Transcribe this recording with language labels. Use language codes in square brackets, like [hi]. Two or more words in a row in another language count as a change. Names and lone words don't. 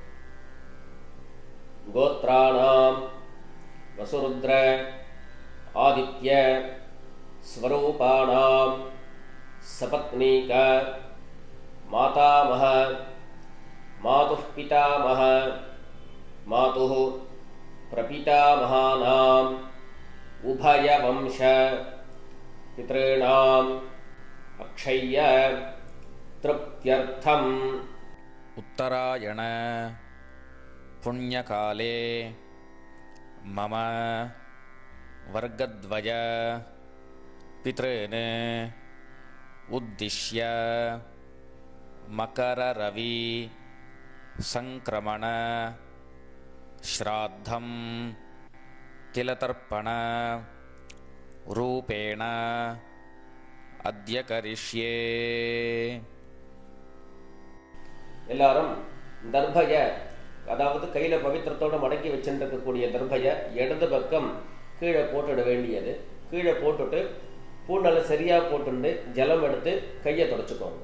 [sa] गोत्राणां वसुरुद्र आदित्य स्वरूपाणां सपत्नीक मातामह मातुः पितामह मातुः प्रपितामहानां उभयवंश पितॄणां अक्षय्य तृप्त्यर्थं. उत्तरायण पुण्यकाले मम वर्गद्वय पितॄन् उद्दिश्य मकररवि संक्रमण श्राद्धं तिलतर्पण रूपेण अद्य करिष्ये. [ta] எல்லாரும் தர்பய, அதாவது கையில பவித்திரத்தோட மடக்கி வச்சுருக்கக்கூடிய தர்பய இடது பக்கம் கீழே போட்டுட வேண்டியது. கீழே போட்டுட்டு பூநலை சரியா போட்டுண்டு ஜலம் எடுத்து கையை தொடச்சுக்கோங்க.